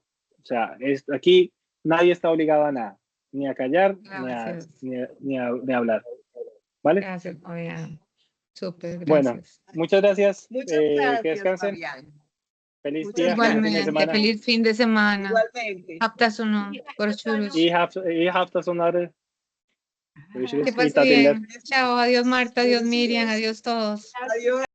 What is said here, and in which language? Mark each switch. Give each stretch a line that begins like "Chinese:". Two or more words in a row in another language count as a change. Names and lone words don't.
Spanish: O sea, aquí nadie está obligado a nada, ni a callar, Gracias. ni a hablar. ¿Vale? Gracias, Fabián. Súper, Bueno, gracias. muchas gracias. Muchas Que gracias, descansen. Fabián. Feliz Muchas día, feliz fin de gracias. Igualmente, semana. feliz fin de semana. Igualmente.
Turkish: Hafta sonu. Görüşürüz. İyi hafta sonları. Görüşürüz.
Spanish: Que
Turkish: İyi
Spanish: pase
Turkish: tatiller.
Spanish: bien. Chao, adiós Marta, adiós Miriam, adiós todos. Adiós.